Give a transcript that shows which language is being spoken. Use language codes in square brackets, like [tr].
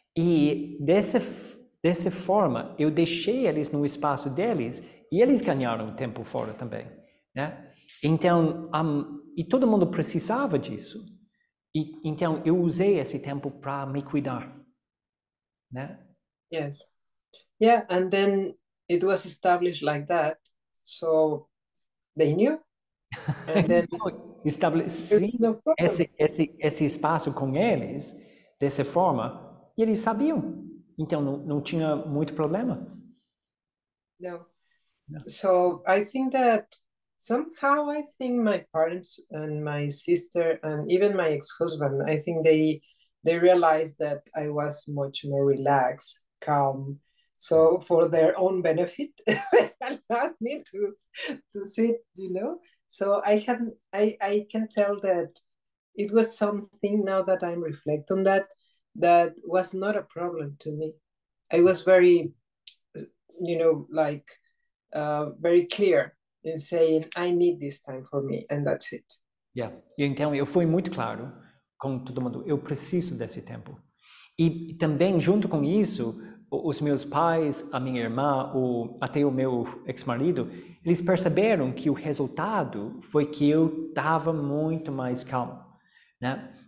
[pt] E dessa forma, eu deixei eles no espaço deles e eles ganharam tempo fora também, né? Então, e todo mundo precisava disso. E então eu usei esse tempo para me cuidar, né? [en] Yes. Yeah, and then it was established like that, so they knew. And then [pt] Estabeleci no esse espaço com eles dessa forma e eles sabiam. Então não tinha muito problema. [en] No. So I think that somehow my parents and my sister and even my ex-husband, I think they realized that I was much more relaxed, calm. So for their own benefit, they allowed me to sit, So I can tell that it was something, now that I'm reflecting on that was not a problem to me. I was very, like very clear in saying I need this time for me, and that's it. Yeah. [pt] E então eu fui muito claro com todo mundo, eu preciso desse tempo. E também junto com isso, os meus pais, a minha irmã, até o meu ex-marido, eles perceberam que o resultado foi que eu estava muito mais calmo, né?